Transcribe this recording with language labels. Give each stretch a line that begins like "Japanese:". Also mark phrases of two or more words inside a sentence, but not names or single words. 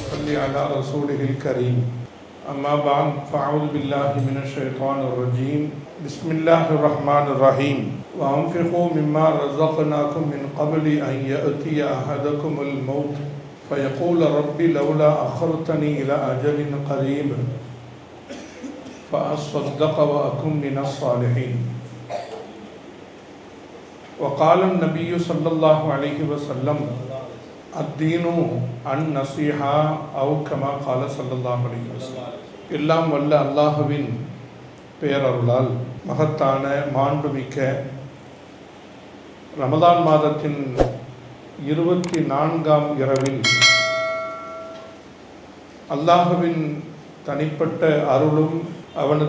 Arabic: على رسوله الكريم أما بعد فأعوذ بالله من الشيطان الرجيم بسم الله الرحمن الرحيم وأنفقوا مما رزقناكم من قبل أن يأتي أحدكم الموت فيقول رب لولا أخرتني إلى أجل قريب فأصدق وأكن من الصالحين وقال النبي صلى الله عليه وسلم الدين النصيحة أو كما قال صلى الله عليه وسلم
Tamil: எல்லாம் வல்ல அல்லாஹுவின் பேரருளால் மகத்தான மாண்புமிக்க ரமதான் மாதத்தின் 24ஆம் இரவில் அல்லாஹுவின் தனிப்பட்ட அருளும் அவனது